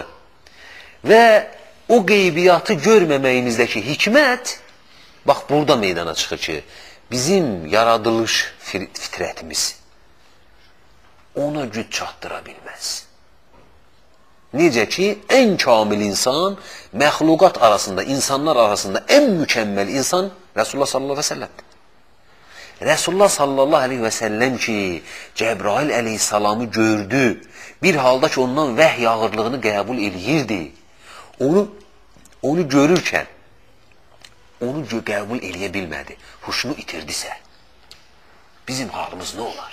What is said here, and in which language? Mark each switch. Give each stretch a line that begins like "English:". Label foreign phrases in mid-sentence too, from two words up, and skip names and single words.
Azerbaijani: Və o qeybiyyatı görməməyimizdəki hikmət, bax burada meydana çıxır ki, bizim yaradılış fitrətimiz ona güc çatdıra bilməz. Necə ki, ən kamil insan, məxluqat arasında, insanlar arasında ən mükəmməl insan Resulullah
Arabic: صلى الله عليه وسلم'dir.
Azerbaijani: Resulullah
Arabic: صلى الله عليه وسلم
Azerbaijani: ki, Cəbrail əleyhissalamı gördü, bir halda ki, ondan vəhy ağırlığını qəbul eləyirdi. Onu görürkən, onu qəbul eləyə bilmədi, huşunu itirdisə, bizim halımız nə olar?